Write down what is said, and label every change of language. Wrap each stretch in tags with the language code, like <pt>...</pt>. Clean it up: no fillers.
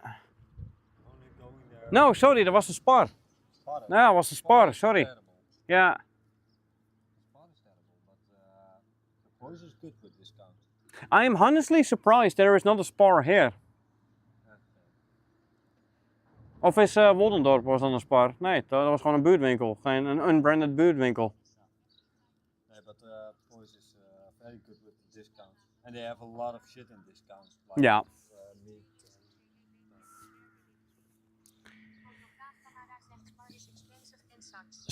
<en>Only going there. No, sorry, that was a Spar. Spar. No, it was a Spar. Sorry. Terrible. Yeah. Spar is terrible, but the Boys is good with discount. I am honestly surprised there is not a Spar here.</en> <nl>Of is Woldendorp was dan een Spar? Nee, dat was gewoon een buurtwinkel. Geen een unbranded buurtwinkel.</nl> <en>Yeah, but Boys is very good with discounts, and they have a lot of shit in discounts. Like,</en> <nl>Ja.</nl> <en>meat.</en> <nl>Fotocamera zegt</nl> <en>Spar is expensive and sucks.</en>